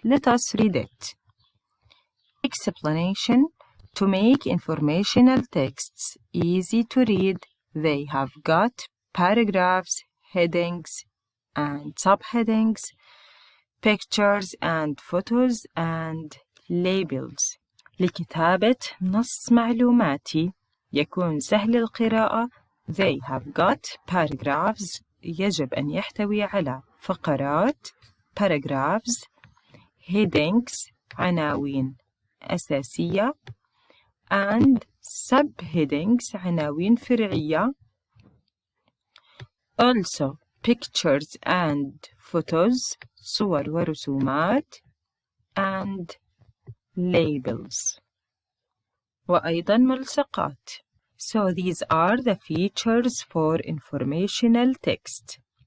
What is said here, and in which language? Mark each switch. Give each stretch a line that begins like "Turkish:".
English: Let us read it. Explanation. To make informational texts easy to read, they have got paragraphs, headings, and subheadings, pictures and photos, and labels.
Arabic: لكتابة نص معلوماتي يكون سهل القراءة.
English: They have got paragraphs.
Arabic: يجب أن يحتوي على فقرات paragraphs, headings عناوين أساسية, and subheadings عناوين فرعية.
English: Also pictures and photos
Arabic: صور ورسومات,
English: and labels
Arabic: وأيضا ملصقات.
English: So these are the features for informational text.